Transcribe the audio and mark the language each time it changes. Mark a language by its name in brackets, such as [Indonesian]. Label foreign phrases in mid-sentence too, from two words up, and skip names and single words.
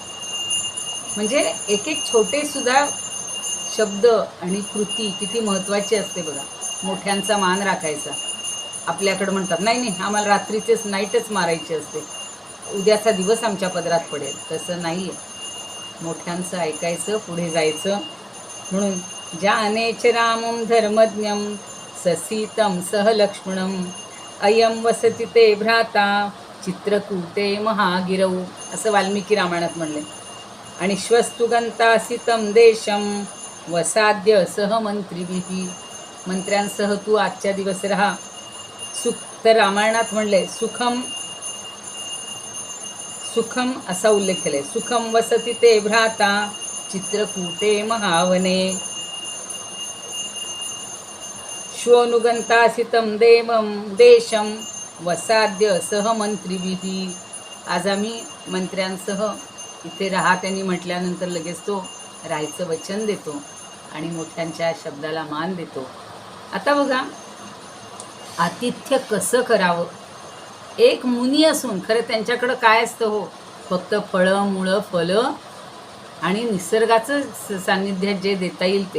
[Marathi] म्हणजे एक एक छोटेसुद्धा शब्द आणि कृती किती महत्त्वाची असते बघा. मोठ्यांचा मान राखायचा. आपल्याकडं म्हणतात नाही नाही आम्हाला रात्रीचेच नाईटच मारायची असते, उद्याचा दिवस आमच्या पदरात पडेल. तसं नाही आहे. मोठ्यांचं ऐकायचं, पुढे जायचं. [Sanskrit] म्हणून जानेच रामं धर्मज्ञं ससीतं सह लक्ष्मणं अयं वसति ते भ्राता चित्रकूटे महागिरौ, [Marathi] असं वाल्मिकी रामायणात म्हणले. [Sanskrit] आणि श्वस्तु गंतासितं देशं वसाद्य सह मंत्रिभिः, [Marathi] मंत्र्यांसह तू आजच्या दिवस राहा. तर रामायणात म्हणले [Sanskrit] सुखम सुखम [Marathi] असा उल्लेख केलाय. [Sanskrit] सुखम वसति ते भ्राता चित्रकूटे महावने श्वनुगंतासितं देशं वसाद्य सह मंत्रिभिः. [Marathi] आज आम्ही मंत्र्यांसह इथे राहा त्यांनी म्हटल्यानंतर लगेच तो राहायचं वचन देतो आणि मोठ्यांच्या शब्दाला मान देतो. आता बघा आतिथ्य कसं करावं. एक मुनी असून खरं त्यांच्याकडं काय असतं हो, फक्त फळं मुळं फलं आणि निसर्गाचं सान्निध्यात जे देता येईल ते.